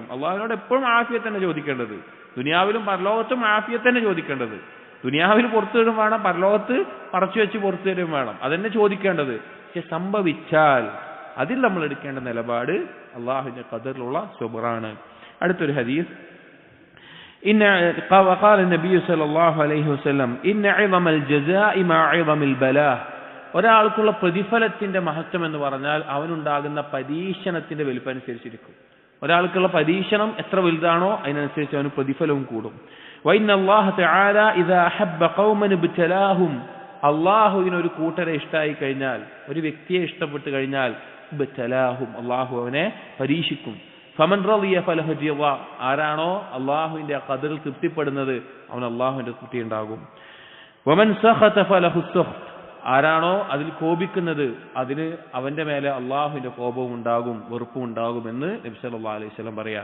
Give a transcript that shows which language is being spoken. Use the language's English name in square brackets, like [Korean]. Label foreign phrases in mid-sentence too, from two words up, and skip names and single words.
[Malayalam] അള്ളാഹുവിനോട് എപ്പോഴും ആഫിയത്ത് തന്നെ ചോദിക്കേണ്ടത്, ദുനിയാവിലും പരലോകത്തും ആഫിയത്ത് തന്നെ ചോദിക്കേണ്ടത്. ദുനിയാവിൽ പുറത്തു തരും വേണം, പരലോകത്ത് മറച്ചു വെച്ച് പുറത്തു തരും വേണം, അതന്നെ ചോദിക്കേണ്ടത്. പക്ഷെ സംഭവിച്ചാൽ അതിൽ നമ്മൾ എടുക്കേണ്ട നിലപാട് അള്ളാഹുവിന്റെ ഖദറിലുള്ള സുബ്റാണ്. അടുത്തൊരു ഹദീസ്, [Arabic] وقال النبي صلى الله عليه وسلم إن عظم الجزاء مع عظم البلاء. [Malayalam] ഒരാൾക്കുള്ള പ്രതിഫലത്തിന്റെ മഹത്വം എന്ന് പറഞ്ഞാൽ അവനുണ്ടാകുന്ന പരീക്ഷണത്തിന്റെ വലുപ്പനുസരിച്ചിരിക്കും. ഒരാൾക്കുള്ള പരീക്ഷണം എത്ര വലുതാണോ അതിനനുസരിച്ച് അവന് പ്രതിഫലവും കൂടും. [Arabic] وإن الله تعالى إذا أحب قوما ابتلاهم, [Malayalam] അള്ളാഹുവിന് ഒരു കൂട്ടരെ ഇഷ്ടമായി കഴിഞ്ഞാൽ, ഒരു വ്യക്തിയെ ഇഷ്ടപ്പെട്ടു കഴിഞ്ഞാൽ, ഇബ്തലാഹും, അള്ളാഹു അവനെ പരീക്ഷിക്കും. [Arabic] فمن رضي فله الرضا, [Malayalam] ആരാണോ അള്ളാഹുവിന്റെ ഖദറിൽ തൃപ്തിപ്പെടുന്നത് അവൻ അള്ളാഹുവിന്റെ തൃപ്തി ഉണ്ടാകും. [Arabic] ومن سخط فله السخط, [Malayalam] ആരാണോ അതിൽ കോപിക്കുന്നത് അതിന് അവന്റെ മേലെ അള്ളാഹുവിന്റെ കോപവും ഉണ്ടാകും, വെറുപ്പും ഉണ്ടാകും എന്ന് നബി [Arabic] صلى الله عليه وسلم [Malayalam] പറയാം.